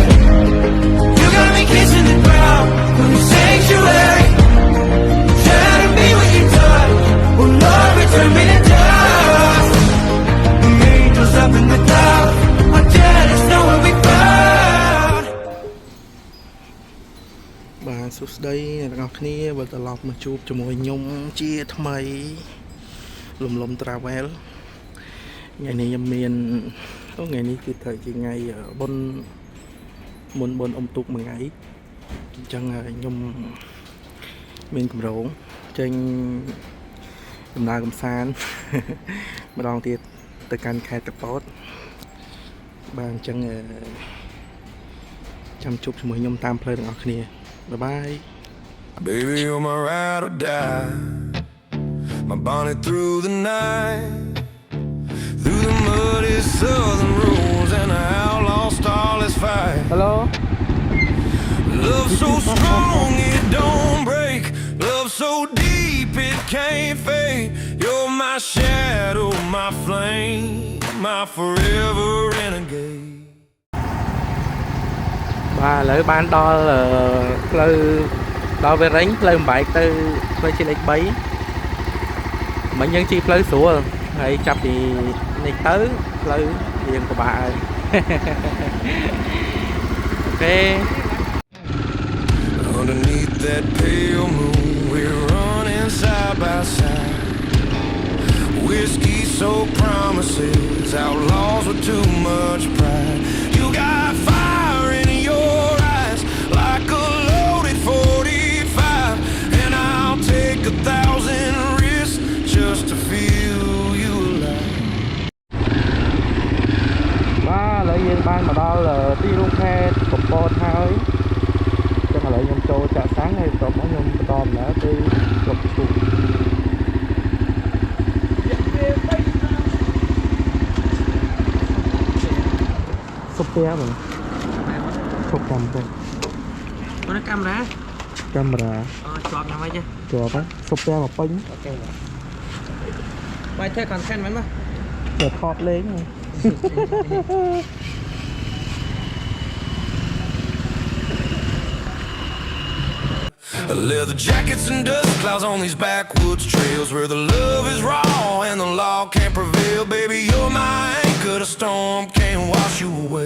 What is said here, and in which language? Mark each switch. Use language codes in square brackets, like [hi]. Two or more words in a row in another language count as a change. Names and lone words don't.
[en] You got me kissing the ground. We'll be sanctuary. Try to be what you touch. Will Lord return me to dust. The angels up in the clouds. I'm jealous knowing we found. [km] បាទសួស្តីអ្នកទាំងអស់គ្នាវិលត្រឡប់មកជួបជាមួយខ្ញុំជាថ្មី លំ travel ថ្ងៃនេះខ្ញុំមានថ្ងៃនេះគឺត្រូវជាថ្ងៃបុណ្យមុនអុំទូកមួយថ្ងៃអញ្ចឹងខ្ញុំមានកម្រងចេញដំណើរកំសាន្តម្ដងទៀតទៅកាន់ខេត្តតាកោតបាទអញ្ចឹងចាំជួបជាមួយខ្ញុំតាមផ្លូវទាំងអស់គ្នា Bye. [en] Baby, you're my ride or die, my bonnet through the night, through the muddy southern roads and the outlaw starless fight. Hello. Love so strong it don't break, love so deep it can't fade. You're my shadow, my flame, my forever renegade. [km] បាទឥឡូវបានដល់ផ្លូវដល់វារិញផ្លូវបំបែកទៅផ្លូវជាតិលេខ3មិញយើងជិះផ្លូវស្រួលហើយចាប់ពីនេះទៅផ្លូវរៀងពិបាកហើយអូខេ [en] Underneath that pale moon we're running side by side, whiskey so promises, outlaws with too much pride. You got fire in your eyes like a loaded 45, and I'll take 1,000 risks just to feel you alive. [km] បាទឥឡូវយើងបានមកដល់ទីរួមខេត្តកំពតហើយចឹងឥឡូវខ្ញុំចូលចាក់សាំងហើយបន្ទាប់មកខ្ញុំបន្តដំណើរទៅស្រុកឈូក សុភ័ក្របងឈប់ចាំទៅអូនកាមេរ៉ាជាប់យ៉ាងម៉េចជាប់ហើយសុភ័ក្រមកពេញអូខេបាយធ្វើ content មែនមកទៅថតលេង [en] Leather jackets and dust clouds on these backwoods trails where the love is raw and the law can't prevail. Baby, you're my anchor, the storm can't wash you away.